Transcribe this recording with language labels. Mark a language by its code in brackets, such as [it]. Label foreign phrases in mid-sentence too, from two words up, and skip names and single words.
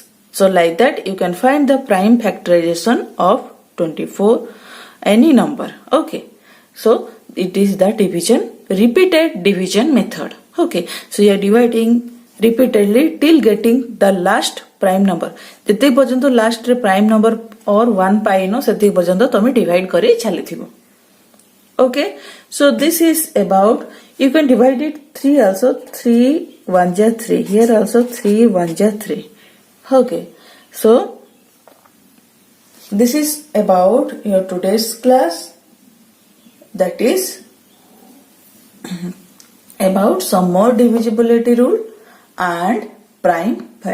[en] So like that you can find the prime factorization of 24 any number. Okay. So it is the repeated division method. Okay. So you are dividing repeatedly till getting the last prime number. [or] ଯେତେ ପର୍ଯ୍ୟନ୍ତ last रे [en] prime number or 1 [or] ପାଇନ ସେତେ ପର୍ଯ୍ୟନ୍ତ ତମେ divide କରି ଚାଲିଥିବ. [en] Okay. So this is about, you can divide it 3 also. 3 1 ja 3. Here also 3 1 ja 3. Okay. So this is about your today's class, that is about some more divisibility rule and prime factorization.